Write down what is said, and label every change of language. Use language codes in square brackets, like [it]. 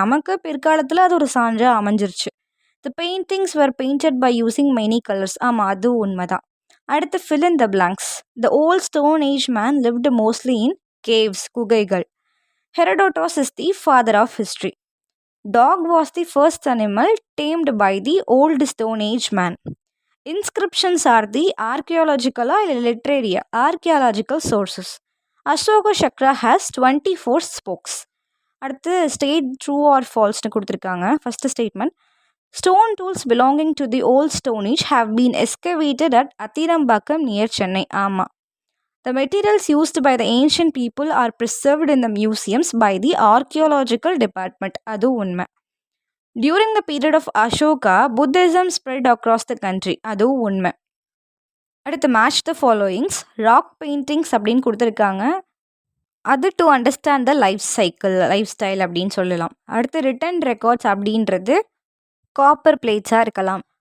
[ta] நமக்கு பிற்காலத்துல அது ஒரு சான்றா அமைஞ்சிருச்சு. [en] The paintings were painted by using many colours. [ta] ஆமா, அதுவும் உண்மைதான். [en] அடுத்து fill in the blanks. The old stone age man lived mostly in caves, குகைகள். Herodotus is the father of history. Dog was the first animal tamed by the old stone age man. Inscriptions are the archaeological or literary archaeological sources. Ashoka Chakra has 24 spokes. [ta] அடுத்து state true R ஃபால்ஸ்னு கொடுத்துருக்காங்க. First statement. [en] Stone tools belonging to the old stone age have been excavated at Attirampakkam near Chennai. [ta] ஆமாம். [en] The materials used by the ancient people are preserved in the museums by the archaeological department. [ta] அது உண்மை. [en] During the period of Ashoka Buddhism spread across the country. [ta] அதுவும் உண்மை. அடுத்து match the followings. Rock paintings அப்படின்னு கொடுத்துருக்காங்க. அது to understand the life cycle, life style அப்படின்னு சொல்லலாம். அடுத்து ரிட்டன் ரெக்கார்ட்ஸ் அப்படின்றது காப்பர் பிளேட்ஸாக இருக்கலாம்.